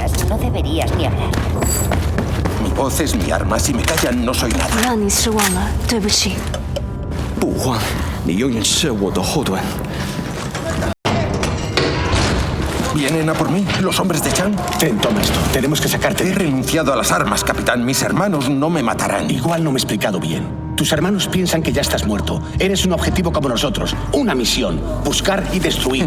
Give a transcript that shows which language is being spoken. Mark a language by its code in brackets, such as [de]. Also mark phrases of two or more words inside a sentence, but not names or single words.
[es] no deberías ni hablar. Mi voz es mi arma. Si me callan, no soy nada. [zh] 不让你失望了，对不起。不慌，你永远是我的后盾。 [es] ¿Vienen a por mí, los hombres de Chan? Ten, toma esto. Tenemos que sacarte. He renunciado a las armas, capitán. Mis hermanos no me matarán. Igual no me he explicado bien. Tus hermanos piensan que ya estás muerto. Eres un objetivo como nosotros. Una misión. Buscar y destruir.